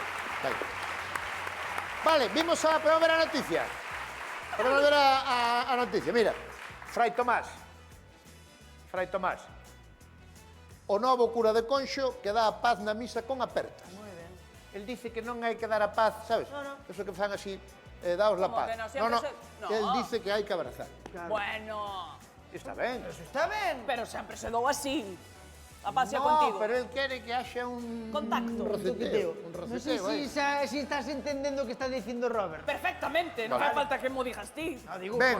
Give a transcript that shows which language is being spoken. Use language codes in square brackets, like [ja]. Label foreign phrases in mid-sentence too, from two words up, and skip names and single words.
[gl] Vale, podemos ver a noticia. Podemos ver a noticia. Mira, Fray Tomás. O novo cura de Conxo que dá a paz na misa con apertas. Moi ben. El dice que non hai que dar a paz, sabes? [es] No. [gl] Eso que fan así, [es] daos la Como paz. que no, siempre No. no. [gl] El dice que hai que abrazar. [es] Bueno, [gl] Está ben. Eso está ben. pero sempre se dou así. A paz sea [es] No, [gl] contigo. pero él quere que haxa un... [es] Contacto. Un roceteo. [gl] Non sei se estás entendendo o que está dicindo Robert. Perfectamente, non Vale. fai falta que mo digas ti. [es] No, digo, [gl] Ben.